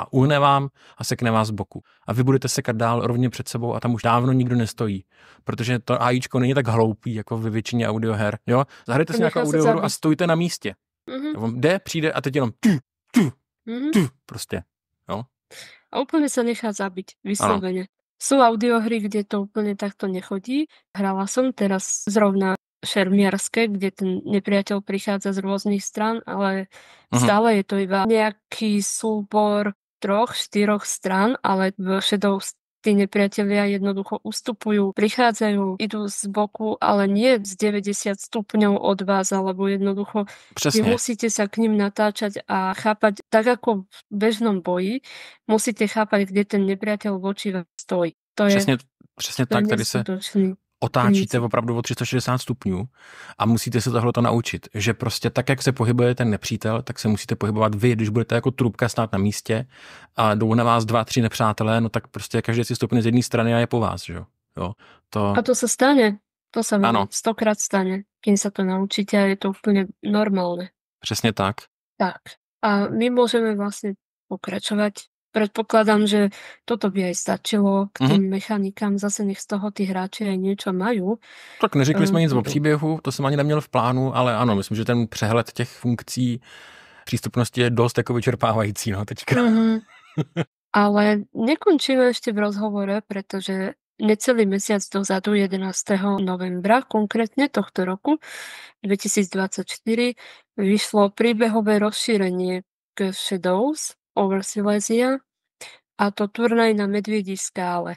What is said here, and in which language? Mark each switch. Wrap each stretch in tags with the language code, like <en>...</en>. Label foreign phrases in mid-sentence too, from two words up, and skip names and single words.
<cs>Uhne vám a sekne vás z boku. A vy budete sekat dál rovně před sebou a tam už dávno nikdo nestojí, protože to AIčko není tak hloupý jako ve většině audioher. Jo? Zahrajte si nějakou audiohru a stojte na místě. On jde, přijde a teď jenom prostě. Jo?</cs> <sk>A úplne sa nechá zabiť, vyslovene. Sú audiohry, kde to úplne takto nechodí. Hrala som teraz zrovna šermiarske, kde ten nepriateľ prichádza z rôznych strán, ale stále je to iba nejaký súbor 3-4 strán, ale v Shadows tí nepriatelia jednoducho ustupujú, prichádzajú, idú z boku, ale nie z 90 stupňov od vás, alebo jednoducho vy musíte sa k ním natáčať a chápať, tak ako v bežnom boji, musíte chápať, kde ten nepriateľ voči vás stojí.</sk> <cs>To přesně tak, tady se otáčíte opravdu o 360 stupňů a musíte se tohleto naučit, že prostě tak, jak se pohybuje ten nepřítel, tak se musíte pohybovat vy, když budete jako trubka stát na místě a jdou na vás 2-3 nepřátelé, no tak prostě každý si stoupne z jedné strany a je po vás, že jo.</cs> <sk>A to sa stane, to sa 100krát stane, kým sa to naučíte a je to úplne normálne.</sk> <cs>Přesně tak. Tak.</cs> <sk>A my môžeme vlastne pokračovať. Predpokladám, že toto by aj stačilo k tým mechanikám. Zase nech z toho tí hráči aj niečo majú.</sk> <cs>Tak neřekli jsme nic o příběhu, to jsem ani neměl v plánu, ale ano, myslím, že ten přehled těch funkcí přístupnosti je dost jako vyčerpávající, no teďka.</cs> <sk>Ale nekončíme ešte v rozhovore, pretože necelý mesiac dozadu, 11. novembra konkrétne tohto roku 2024, vyšlo príbehové rozšírenie k Shadows over Silesia, a to turnaj na Medviedí skále.</sk>